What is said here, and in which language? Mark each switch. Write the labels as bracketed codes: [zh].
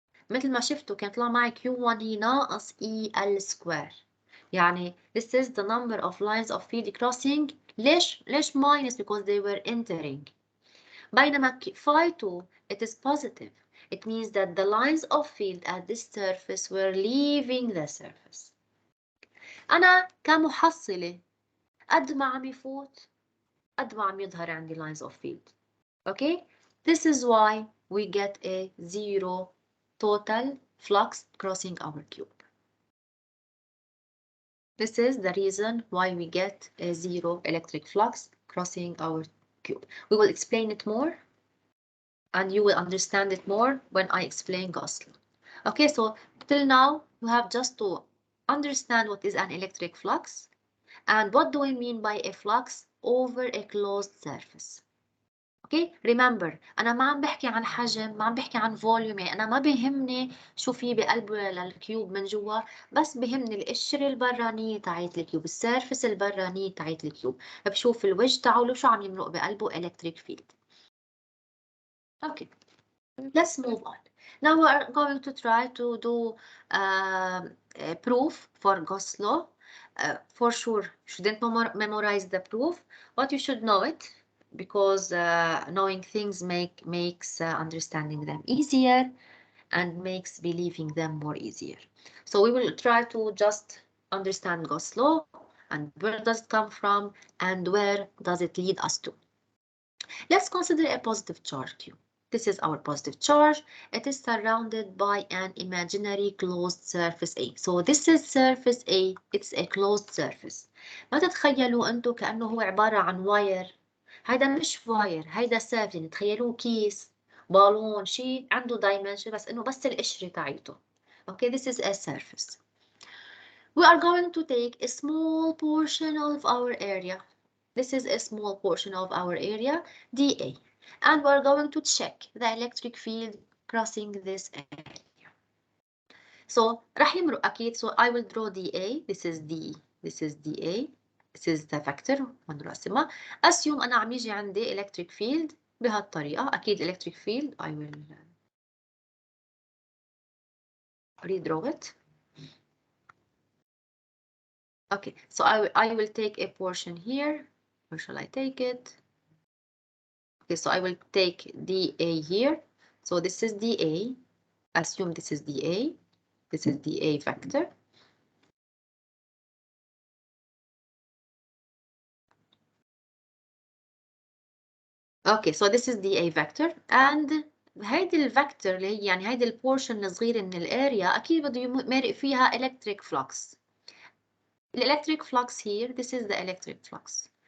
[ar] مثل ما شفتوا كان طلع معي Q1 هي ناقص EL square، يعني [en] this is the number of lines of field crossing. [ar] ليش [en] minus? Because they were entering. [ar] بينما [en] phi 2 it is positive. It means that the lines of field at this surface were leaving the surface. [ar] أنا كمحصلة قد ما عم يفوت قد ما عم يظهر عندي [en] lines of field. Okay, this is why we get a 0 total flux crossing our cube. This is the reason why we get a 0 electric flux crossing our cube. We will explain it more, and you will understand it more when I explain Gauss law. Okay, so till now you have just to understand what is an electric flux and what do we mean by a flux over a closed surface. Okay, remember [ar] أنا ما عم بحكي عن حجم، ما عم بحكي عن فوليوم، يعني أنا ما بيهمني شو في بقلبه للكيوب من جوا، بس بيهمني القشرة البرانية تاعت الكيوب، السيرفس البرانية تاعت الكيوب، بشوف الوجه تاعه شو عم يمرق بقلبه electric field. [en] Okay, let's move on. Now we are going to try to do a proof for Gauss law. For sure, shouldn't memorize the proof, but you should know it, because knowing things makes understanding them easier and makes believing them more easier. So we will try to just understand Gauss law and where does it come from and where does it lead us to. Let's consider a positive charge Q. This is our positive charge. It is surrounded by an imaginary closed surface A. So this is surface A. It's a closed surface. [ar] ما تتخيلوا أنتوا كأنه هو عبارة عن واير. هيدا مش واير، هيدا surface. تخيلوه كيس، بالون، شيء عنده dimension بس إنه بس القشرة تاعيته. [en] Okay, this is a surface. We are going to take a small portion of our area. This is a small portion of our area, dA. And we're going to check the electric field crossing this area. So [ar] راح يمرق أكيد. [en] So I will draw dA. This is D. This is dA. This is the vector [ar] ونرسمها. [en] Assume [ar] أنا عم يجي عندي electric field بهالطريقة. أكيد [en] electric field. I will redraw it. Okay. So I will take a portion here. Where shall I take it? Okay, so I will take dA here. So this is dA. Assume this is dA. This is dA vector. Okay, so this is dA vector. [ar] And هيدي الفكتور اللي هي يعني هيدي البورشن الصغيرة من الاريا أكيد بده يمرق فيها electric flux. [en] The electric flux here, this is the electric flux.